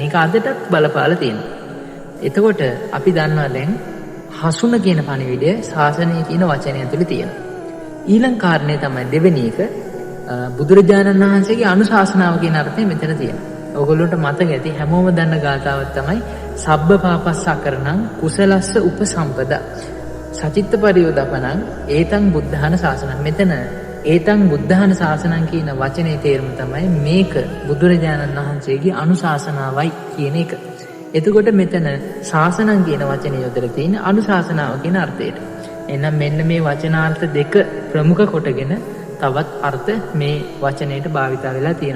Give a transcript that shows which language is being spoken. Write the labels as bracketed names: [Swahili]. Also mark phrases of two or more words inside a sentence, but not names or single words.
[Sinhala] ඒක අදටත් බලපාලා තියෙනවා. එතකොට අපි දන්නවා දැන් හසුන කියන පණිවිඩය ශාසනය කියන වචනය ඇතුලේ තියෙනවා. ඊළඟ කාරණේ තමයි දෙවෙනි එක බුදුරජාණන් වහන්සේගේ අනුශාසනාව කියන අර්ථය මෙතන තියෙනවා. ඔයගොල්ලන්ට මතක ඇති හැමෝම දන්න ගාථාවක් තමයි [Pali] සබ්බ පාපස්සකරණං කුසලස්ස උපසම්පදා සචිත්ත පරියෝදපණං ඒතං බුද්ධාන ශාසනං. [Sinhala] මෙතන [Pali] ඒතං බුද්ධාන ශාසනං [Sinhala] කියන වචනේ තේරුම තමයි මේක බුදුරජාණන් වහන්සේගේ අනුශාසනාවයි කියන එක. එතකොට මෙතන ශාසනං කියන වචනේ යොදලා තියෙන අනුශාසනාව කියන අර්ථයට. එහෙනම් මෙන්න මේ වචනාර්ථ දෙක ප්‍රමුඛ කොටගෙන තවත් අර්ථ මේ වචනයට භාවිතා වෙලා තියෙනවා.